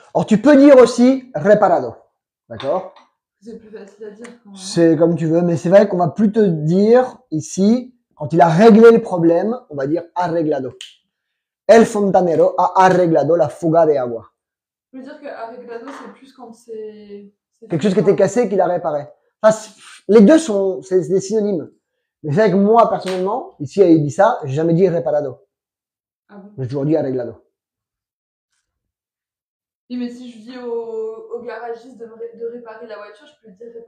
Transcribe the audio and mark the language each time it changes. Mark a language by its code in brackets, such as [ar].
[fr] Or, tu peux dire aussi reparado. D'accord? C'est plus facile à dire quand même. C'est comme tu veux, mais c'est vrai qu'on va plus te dire ici, quand il a réglé le problème, on va dire arreglado. [es] El fontanero a arreglado la fuga de agua. [fr] Je veux dire que arreglado, c'est plus quand c'est quelque chose qui était cassé qu'il a réparé. Enfin, les deux c'est des synonymes. Mais c'est vrai que moi, personnellement, ici à Ibiza, j'ai jamais dit reparado. Ah bon? J'ai toujours dit arreglado. Oui, mais si je dis au garagiste de réparer la voiture, je peux dire